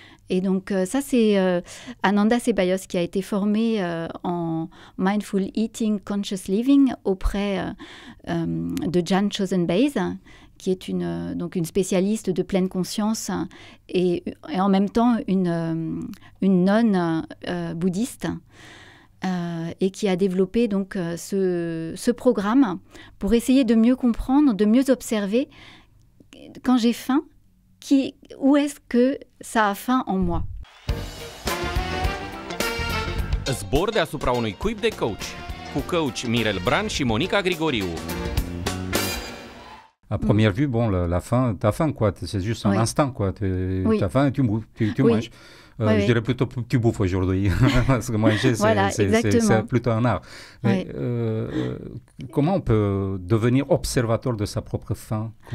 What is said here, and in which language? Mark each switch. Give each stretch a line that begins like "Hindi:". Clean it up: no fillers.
French: Et donc ça, c'est Ananda Ceballos qui a été formée en Mindful Eating, Conscious Living auprès de Jan Chozen-Bays, qui est une spécialiste de pleine conscience et en même temps une nonne bouddhiste. Et qui a développé donc ce programme pour essayer de mieux comprendre, de mieux observer quand j'ai faim, où est-ce que ça a faim en moi.
Romanian: Zbor deasupra unui cuib de coach, cu coach Mirel Bran și Monica Grigoriu.
French: À première vue, bon, la faim, t'as faim, quoi. C'est juste un instant, quoi. T'as faim et tu manges. Je dirais plutôt tu bouffes aujourd'hui, parce que manger, c'est plutôt un art. Mais comment on peut devenir observateur de sa propre faim?